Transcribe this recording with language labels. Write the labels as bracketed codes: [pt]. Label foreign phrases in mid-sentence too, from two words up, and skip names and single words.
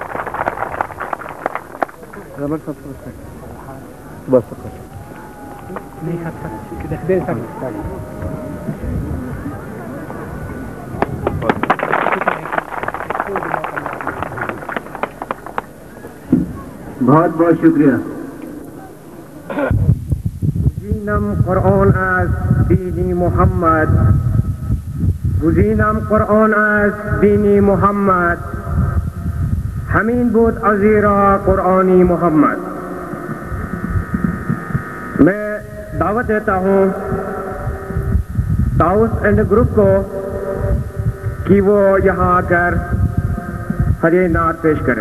[ur] بس بہت بہت شکریہ. [fa] گزینم قرآن از دینی محمد، گزینم قرآن از دینی محمد، همین بود ازیرا قرآنی محمد. [ur] میں دعوت دیتا ہوں طاؤس اینڈ گروپ کو کہ وہ یہاں آ کر ہدیہ نعت پیش کرے.